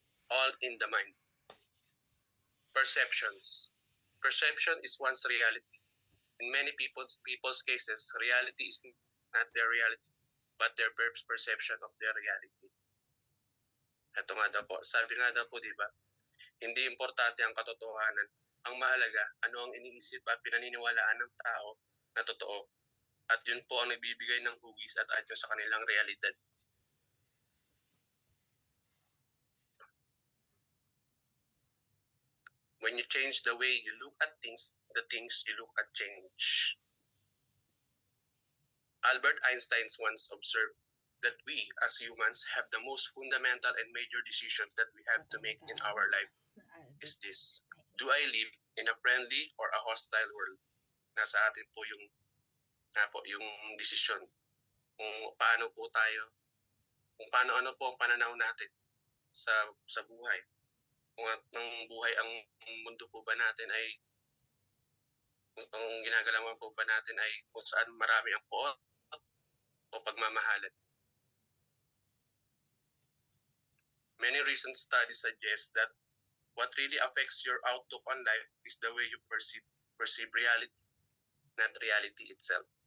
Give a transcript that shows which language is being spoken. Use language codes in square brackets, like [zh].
[en] All in the mind. Perceptions. Perception is one's reality. In many people's cases, reality is not their reality, but their perception of their reality. [tl] Ito nga daw po, sabi nga daw po, di ba? Hindi importante ang katotohanan. Ang mahalaga, ano ang iniisip at pinaniniwalaan ng tao na totoo. At yun po ang nagbibigay ng hugis at anyo sa kanilang realidad. [en] When you change the way you look at things, the things you look at change. Albert Einstein once observed that we as humans have the most fundamental and major decisions that we have to make in our life is this: do I live in a friendly or a hostile world? [tl] Nasa atin po yung desisyon. Kung paano po tayo, ano po ang pananaw natin sa buhay. Kung ang buhay, ang mundo po ba natin ay, ang ginagalawan po ba natin ay kung saan marami ang poot o pagmamahalan. [en] Many recent studies suggest that what really affects your outlook on life is the way you perceive reality, not reality itself.